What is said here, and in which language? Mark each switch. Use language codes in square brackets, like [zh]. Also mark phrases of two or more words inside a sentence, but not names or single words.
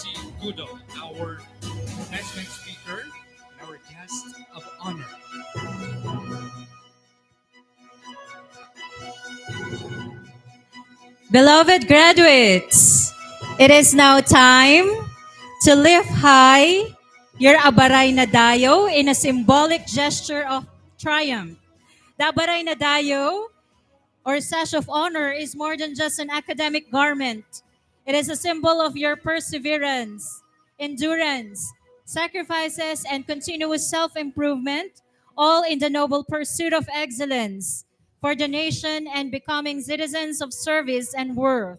[en] Gudo, our commencement speaker, our guest of honor. Beloved graduates, it is now time to lift high your [tl] abaray na dayo [en] in a symbolic gesture of triumph. [tl] The abaray na dayo, [en] or sash of honor, is more than just an academic garment. It is a symbol of your perseverance, endurance, sacrifices, and continuous self-improvement, all in the noble pursuit of excellence for the nation and becoming citizens of service and worth.